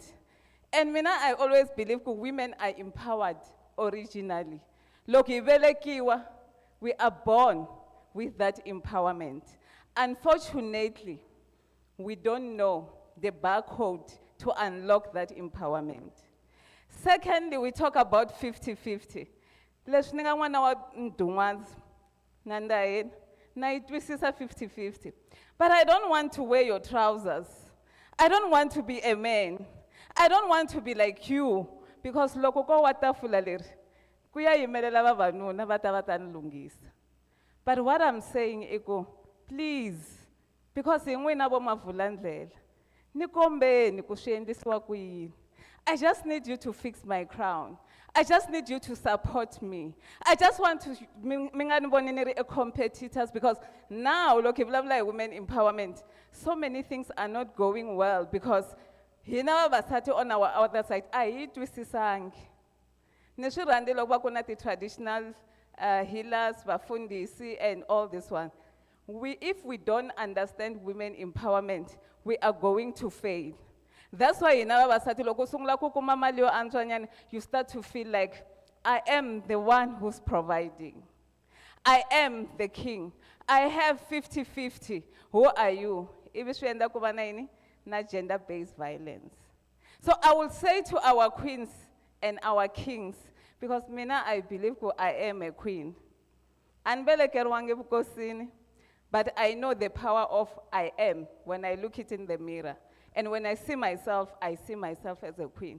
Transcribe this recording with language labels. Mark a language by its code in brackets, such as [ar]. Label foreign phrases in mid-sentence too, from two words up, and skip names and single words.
[en] And I always believe women are empowered originally. Look, we are born with that empowerment. Unfortunately, we don't know the barcode to unlock that empowerment. Secondly, we talk about 50-50. [ts] Leswi ni nga n'wana wa ndun'wazi, na nda yena, na yi twisisa 50-50. [en] But I don't want to wear your trousers. I don't want to be a man. I don't want to be like you, because [ts] loko ko wa tafula leri, ku ya yimelela vavanuna va ta ni lunghisa. [en] But what I'm saying is, please, because [ts] hi n'wina vo Mavulandlela, ni kombeni ku swi endlisiwa ku yini. [en] I just need you to fix my crown. I just need you to support me. I just want to, [ts] mi nga ni voni ni ri [en] competitors, because now, look, if hi women empowerment, so many things are not going well, because [ts] hina vavasati [en] on our other side, [ts] a hi twisisangi. Ni swi rhandzi loko va ku na ti-traditional healers, vafundisi, [en] and all this one. If we don't understand women empowerment, we are going to fail. That's why in our [ts] vavasati, loko sungula ku kuma mali yo antswanyana, [en] you start to feel like, I am the one who's providing. I am the king. I have 50-50. Who are you? [ts] Ivi swi endla ku va na yini? [en] Na gender-based violence. So I will say to our queens and our kings, because mina I believe I am a queen. [ts] Anibelekeriwangi evukosini, [en] but I know the power of I am when I look it in the mirror. And when I see myself as a queen.